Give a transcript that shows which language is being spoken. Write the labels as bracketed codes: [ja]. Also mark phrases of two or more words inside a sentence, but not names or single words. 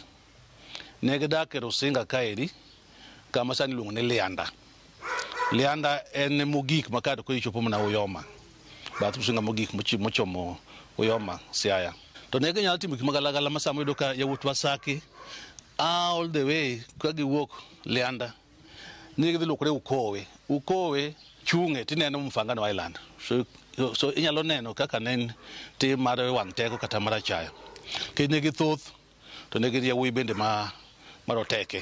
[luo] Ne gidak e Rusinga kaeri kama sani iluongo ni Lianda. Lianda en mogik makado ko ichopo mana Uyoma. Bath Rusinga mogik mochomo Uyoma Siaya. To ne ginyalo timo gik magalagala ma samo yudo ka yawuot Wasaki [en] all the way [luo] ka giwuok Lianda. Ne gidhi lokore Ukowe. Ukowe chung'e tineno Mfangano Island. So inyalo neno kaka nen tim mar wang' teko kata marachaya. Kendo ne githoth to ne gin yawuoyi bende maroteke.